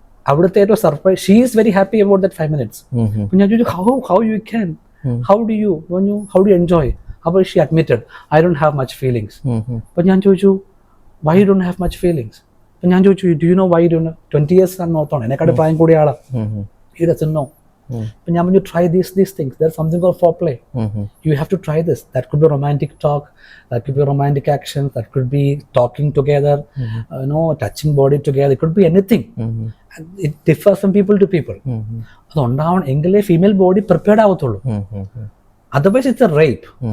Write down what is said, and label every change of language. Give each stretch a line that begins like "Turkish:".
Malayalam: അവിടുത്തെ ഏറ്റവും surprise,
English: She is very happy about that 5 minutes.
Malayalam: ഞാൻ ചോദിച്ചു
English: How you can, how do you enjoy? അപ്പോൾ she admitted I don't have much feelings.
Malayalam: അപ്പം ഞാൻ ചോദിച്ചു
English: why you don't have much feelings?
Malayalam: അപ്പം ഞാൻ ചോദിച്ചു
English: do you know why you don't have 20 years
Malayalam: ആണ് നോക്കണം, എന്നെക്കാട് പ്രായം കൂടിയ ആളാ.
English: He doesn't know.
Malayalam: അപ്പം ഞാൻ പറഞ്ഞു
English: try these things, there's something called foreplay. You have to try this. That could be romantic talk, that could be romantic actions, that could be talking together, touching body together, it could be anything. It differs from people to people.
Malayalam: അതുണ്ടാവണം എങ്കിലേ female body prepared ആവത്തുള്ളൂ.
English: Otherwise it's a rape.